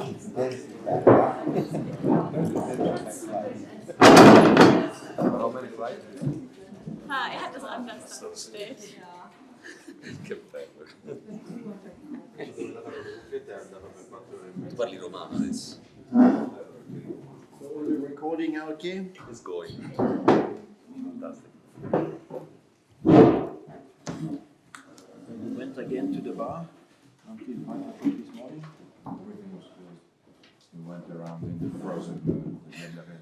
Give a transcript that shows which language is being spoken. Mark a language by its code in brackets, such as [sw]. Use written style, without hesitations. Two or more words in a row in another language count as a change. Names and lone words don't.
[en] How many flights? [de] Er hat das anders dargestellt. [it] Tu parli romano adesso? [en] So the recording okay? It's going. Fantastic. We went again to the bar until 5 o'clock this morning. Everything was closed. We went around in the frozen Les Diablerets.